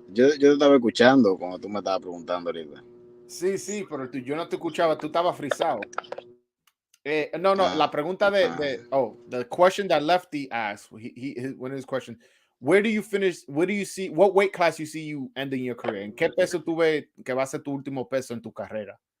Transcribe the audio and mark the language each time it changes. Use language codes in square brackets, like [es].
[es] Yo te estaba escuchando cuando tú me estabas preguntando ahorita. Sí, pero yo no te escuchaba. Tú estabas frisado. No, la pregunta [en] the question that Lefty asked, one of his questions, where do you finish, where do you see, what weight class you see you ending your career? [es] ¿En qué peso tú ves que va a ser tu último peso en tu carrera?